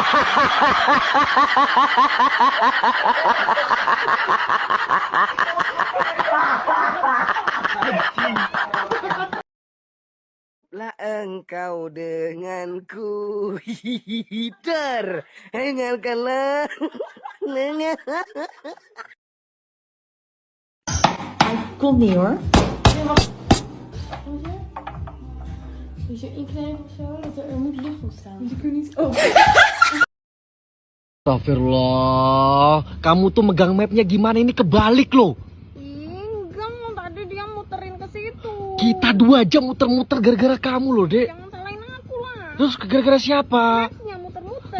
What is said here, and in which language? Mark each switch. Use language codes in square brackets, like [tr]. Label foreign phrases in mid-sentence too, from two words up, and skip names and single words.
[id] Lah engkau denganku, dengarkanlah. [nl] Kom niet hoor. Moet je inknijpen of zo? Dat er moet lucht ontstaan. Dus ik kan niet... Oh. [id] Astagfirullah, kamu tuh megang mapnya gimana, ini kebalik loh. Enggak, mau tadi dia muterin ke situ. Kita 2 jam muter-muter gara-gara kamu loh, Dek. Jangan salahin aku lah. Terus gara-gara siapa? Mapnya muter-muter.